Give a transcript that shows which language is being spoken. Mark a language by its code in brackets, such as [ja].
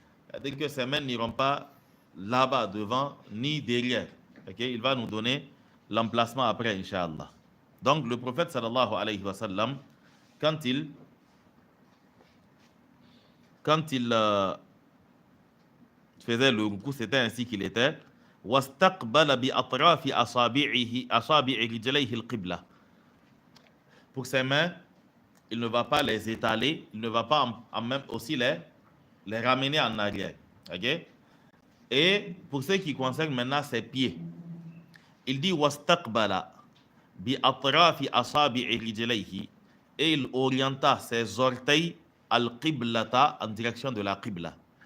[fr] C'est-à-dire que ses mains n'iront pas là-bas devant ni derrière. Okay? Il va nous donner l'emplacement après, Inch'Allah. Donc le prophète sallallahu alayhi wa sallam, quand il faisait le ruku, c'était ainsi qu'il était. [ar] واستقبل بأطراف أصابع رجليه القبلة. [fr] Pour ses mains, il ne va pas les étaler, il ne va pas en même aussi les ramener en arrière. Okay? Et pour ce qui concerne maintenant ses pieds, il dit [ar] واستقبل بأطراف أصابع رجليه, [fr] et il orienta ses orteils al-qiblata, en direction de la qibla.